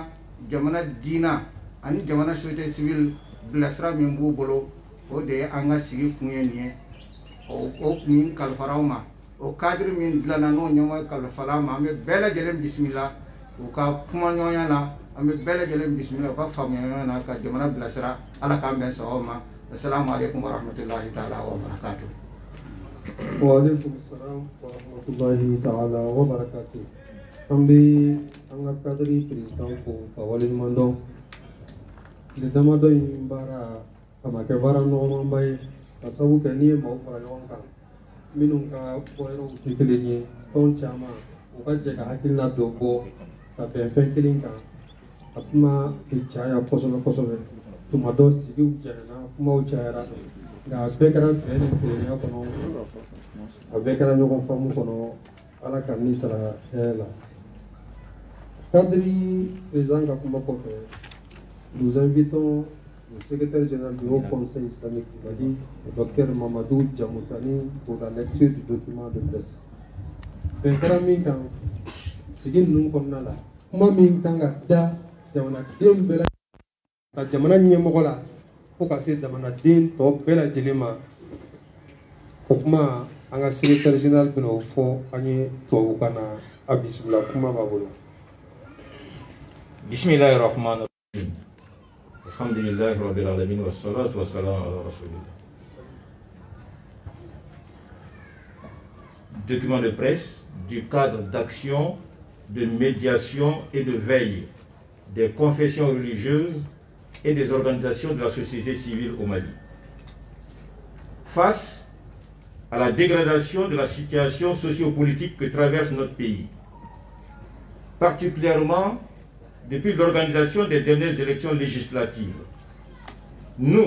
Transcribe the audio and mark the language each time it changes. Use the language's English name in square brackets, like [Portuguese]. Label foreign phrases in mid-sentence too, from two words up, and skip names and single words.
[Bambara] jamana diina ani jamana [French] société civile [Bambara] bilasira min b'u bolo o de ye an ka sigi kun ye nin ye o kun kalifara aw ma o cadre min dilanna n'o ɲɛmɔgɔ kalifara an ma an bɛ bɛɛ lajɛlen bisimila u ka kuma ɲɔgɔnya na an bɛ bɛɛ lajɛlen bisimila u ka faamuya ɲɔgɔn na ka jamana bilasira ala k'an bɛn sababu ma [Arabic] السلام عليكم ورحمة الله تعالى وبركاته. وعليكم السلام ورحمة الله تعالى وبركاته. [Bambara] An bɛ an ka kadiri président fo ka waleɲuman dɔn tile damadɔ in baara a ma kɛ baara nɔgɔmanba ye ka sabu kɛ n'i ye maaw fara ɲɔgɔn kan minnu ka bɔyɔrɔw tɛ kelen ye tɔn caman u ka jɛ ka hakilina dɔ bɔ ka bɛn fɛn kelen kan a kuma bɛ caya kosɛbɛ kosɛbɛ tuma dɔ sigiw jɛnɛna kumaw cayara nka a bɛɛ kɛra bɛn ni kelenya kɔnɔ a bɛɛ kɛra ɲɔgɔn faamu kɔnɔ ala ka ni sara hɛrɛ la kadiri président ka kuma kɔfɛ [French] nous invitons le secrétaire général du Haut Conseil islamique du Mali, le docteur Mamadou Djamoutani, pour la lecture du document de presse. [Bambara] Bɛnkɛra min kan sigi ninnu kɔnɔna la kuma min kan ka da jamanaden bɛɛ ka jamana ɲɛmɔgɔ la fo ka se jamanaden tɔ bɛɛ lajɛlen ma o kuma an ka [French] secrétaire général [Bambara] bɛna o fɔ an ye tubabukan na a bisimila kuma b'a bolo. [Arabic] بسم الله الرحمن الرحيم. الحمد لله رب العالمين والصلاة والسلام على رسول الله. [French] Document de presse du cadre d'action, de médiation et de veille des confessions religieuses et des organisations de la société civile au Mali. Face à la dégradation de la situation sociopolitique que traverse notre pays, particulièrement depuis l'organisation des dernières élections législatives, nous,